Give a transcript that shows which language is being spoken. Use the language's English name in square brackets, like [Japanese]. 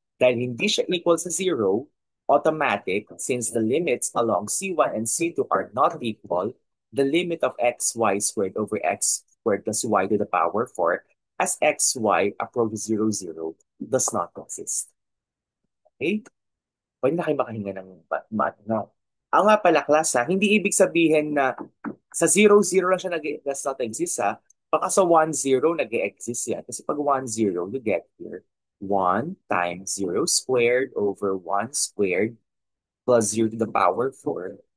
[Filipino] Dahil hindi siya equal sa 0, [English] automatic, since the limits along C1 and C2 are not equal, the limit of xy squared over x squared plus y to the power 4 as xy approaches 0, 0 does not exist. Okay? [Filipino] Pwede na kayo makahinga ng math, no? Ang nga pala, class, hindi ibig sabihin na sa 0, 0 lang siya [English] does not exist, [Filipino] ha? Baka sa 1, 0 nag-exist yan. [English] Kasi pag 1, 0, you get here 1 times 0 squared over 1 squared plus 0 to the power 4.